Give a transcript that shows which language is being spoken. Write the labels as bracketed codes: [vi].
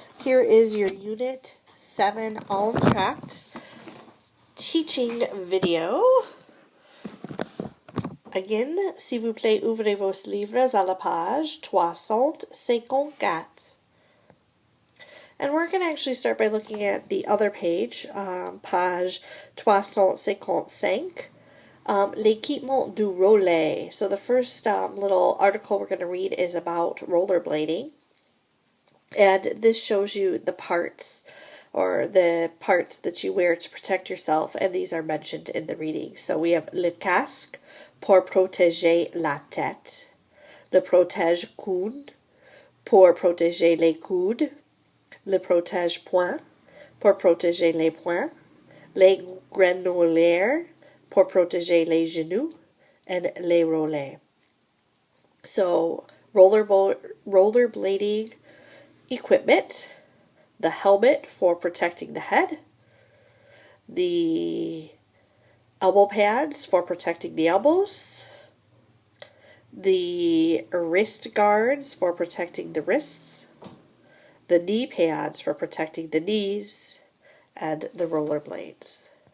[en] Here is your Unit 7 Entracte teaching video. Again, [fr] s'il vous plaît, ouvrez vos livres à la page 354. [en] And we're going to actually start by looking at the other page, page 355. [fr] L'équipement du rollet. [en] So the first little article we're going to read is about rollerblading. And this shows you the parts or the parts that you wear to protect yourself. And these are mentioned in the reading. So we have [fr] le casque pour protéger la tête. Le protège-coude pour protéger les coudes. Le protège-poing pour protéger les poings. Les grenouillères pour protéger les genoux, and les rollets. [en] So, rollerblading equipment, the helmet for protecting the head, the elbow pads for protecting the elbows, the wrist guards for protecting the wrists, the knee pads for protecting the knees, and the rollerblades.